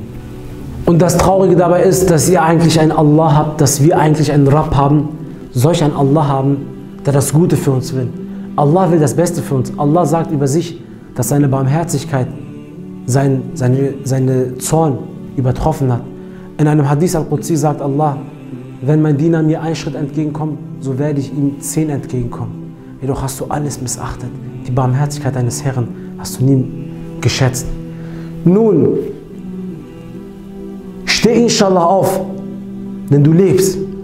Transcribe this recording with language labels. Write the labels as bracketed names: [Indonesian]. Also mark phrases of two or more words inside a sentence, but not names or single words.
[German] Und das Traurige dabei ist, dass ihr eigentlich einen Allah habt, dass wir eigentlich einen Rabb haben, solch einen Allah haben, der das Gute für uns will. Allah will das Beste für uns. Allah sagt über sich, dass seine Barmherzigkeit seine Zorn übertroffen hat. In einem Hadith al-Qudsi sagt Allah, wenn mein Diener mir einen Schritt entgegenkommt, so werde ich ihm 10 entgegenkommen. Jedoch hast du alles missachtet. Die Barmherzigkeit deines Herrn hast du nie geschätzt. Nun, steh inshallah auf, denn du lebst.